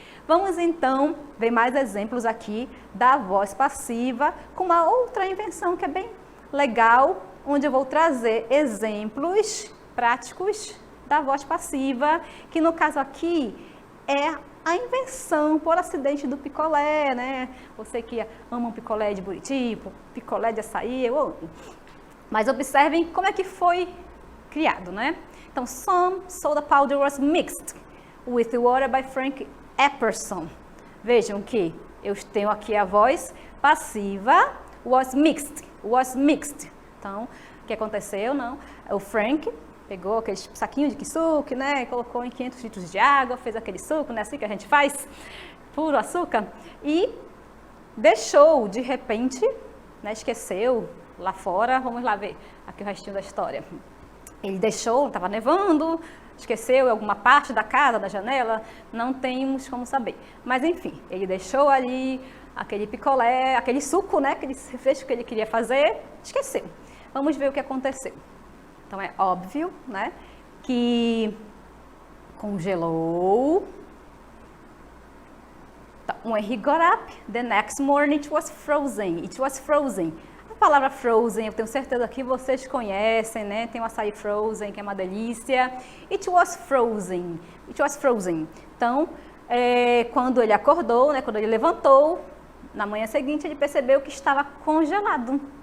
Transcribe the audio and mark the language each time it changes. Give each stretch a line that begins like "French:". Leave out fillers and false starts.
Portuguese: Vamos então ver mais exemplos aqui da voz passiva com uma outra invenção que é bem legal, onde eu vou trazer exemplos práticos da voz passiva, que no caso aqui é a invenção por acidente do picolé, né? Você que ama um picolé de buriti, picolé de açaí, eu amo. Mas observem como é que foi criado, né?
English: Então, some soda powder was mixed with water by Frank Epperson.
Portuguese: Vejam que eu tenho aqui a voz passiva,
English: was mixed.
Portuguese: Então, o que aconteceu? Não, o Frank pegou aquele saquinho de kisuke, né, colocou em 500 litros de água, fez aquele suco, né, assim que a gente faz, puro açúcar, e deixou, de repente, né, esqueceu lá fora, vamos lá ver aqui o restinho da história. Ele deixou, estava nevando, esqueceu em alguma parte da casa, da janela, não temos como saber. Mas enfim, ele deixou ali aquele picolé, aquele suco, né, aquele refresco que ele queria fazer, esqueceu. Vamos ver o que aconteceu. Então é óbvio, né, que congelou.
English: Então, when he got up, the next morning it was frozen. It was frozen.
Portuguese: A palavra frozen, eu tenho certeza que vocês conhecem, né? Tem o açaí frozen, que é uma delícia.
English: It was frozen. It was frozen.
Portuguese: Então, quando ele acordou, né? Quando ele levantou, na manhã seguinte ele percebeu que estava congelado.